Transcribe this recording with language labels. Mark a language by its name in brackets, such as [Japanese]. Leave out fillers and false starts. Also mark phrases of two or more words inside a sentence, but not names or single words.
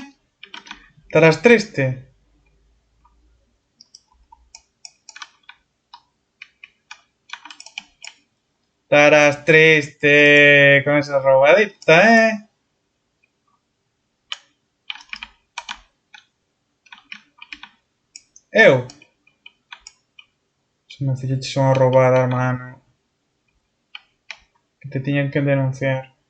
[Galician] Estarás triste. Estarás triste con esa robadita, ¿eh? Eu. Se me fixeches unha robada, hermano. Que te tiñan que denunciar.